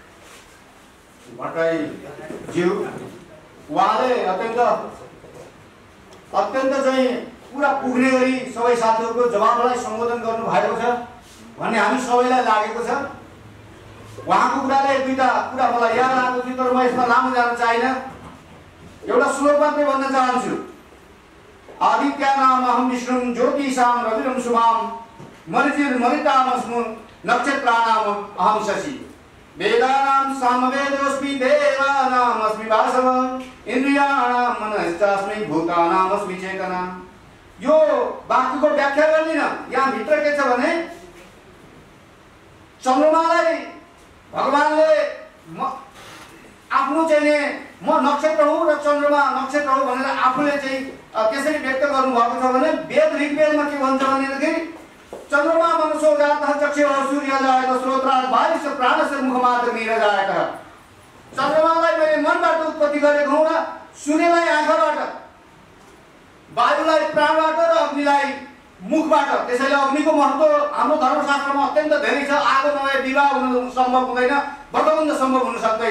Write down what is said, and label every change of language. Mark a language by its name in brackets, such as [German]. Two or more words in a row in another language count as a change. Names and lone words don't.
[Nepali] भट्टराईज्यू उहाँले अत्यन्त चाहिँ पुरा पुग्ने गरी सबै साथीहरूको जवाबलाई सम्बोधन गर्नु भएको छ भन्ने हामी सबैलाई लागेको छ। उहाँको कुराले दुईटा कुरा मलाई याद आएको थियो, तर म यसमा लामो जान चाहिनँ। एउटा श्लोक मात्रै भन्न चाहन्छु। [Sanskrit] आदित्यानाम अहं विष्णुं ज्योतिषां रविरं शुभां मरिचिर्मरितामस्मि नक्षत्राणाम अहं शशि वेदानां सामवेदोऽस्मि देवानामस्मि वासव इन्द्रियाणां मनश्चास्मि भूतानामस्मि चेतना। [Nepali] यो वाक्यको व्याख्या गर्दिन। यहाँ भित्र के छ भने चन्द्रमालाई भगवानले आफ्नो चाहिँ म नक्षत्र हुँ र चन्द्रमा नक्षत्र हो भनेर आफूले चाहिँ त्यसरी व्यक्त गर्नुभएको छ भने वेद ऋग्वेदमा के भन्छ भनेदेखि [Sanskrit] चन्द्रमा मनसो जातः चक्षुः सूर्यजायतः श्रोत्रात् वायुश्च प्राणस्य मुखमात्र नीरजायतः। [Nepali] चन्द्रमालाई मैले मनबाट उत्पत्ति गरेको हुँ र सूर्यलाई आँखाबाट, वायुलाई प्राणबाट र अग्निलाई मुखबाट। त्यसैले अग्निको महत्त्व हाम्रो धर्मशास्त्रमा अत्यन्त धेरै छ। आगो नभए विवाह हुन सम्भव हुँदैन, व्रतबन्ध सम्भव हुन सक्दैन।